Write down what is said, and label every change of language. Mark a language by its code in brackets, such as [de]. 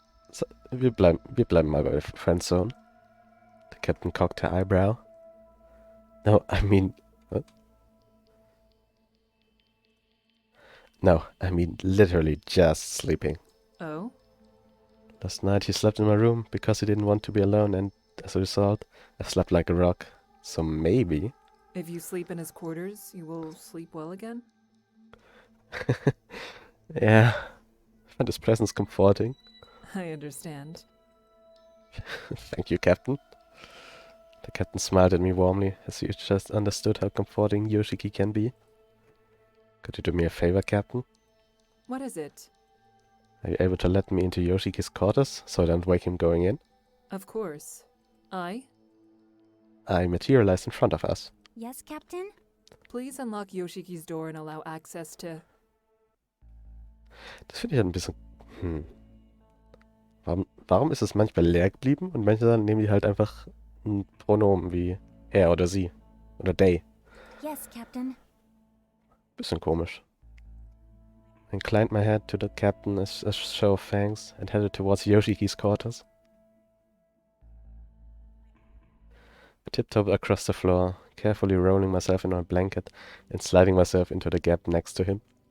[de] So, wir bleiben mal bei Friendzone. [en] The captain cocked her eyebrow. No, I mean... What? No, I mean literally just sleeping. Oh? Last night he slept in my room because he didn't want to be alone, and as a result, I slept like a rock. So maybe... If you sleep in his quarters, you will sleep well again? Yeah, I find his presence comforting. I understand. Thank you, Captain. The captain smiled at me warmly, as he just understood how comforting Yoshiki can be. Could you do me a favor, Captain? What is it? Are you able to let me into Yoshiki's quarters, so I don't wake him going in? Of course. I materialized in front of us. Yes, Captain? Please unlock Yoshiki's door and allow access to... [de] Das finde ich halt ein bisschen... Warum ist es manchmal leer geblieben und manchmal nehmen die halt einfach ein Pronomen wie er oder sie oder they? [en] Yes, Captain. [de] Bisschen komisch. [en] inclined my head to the captain as a show of thanks and headed towards Yoshiki's quarters. I tiptoed across the floor, carefully rolling myself in my blanket and sliding myself into the gap next to him.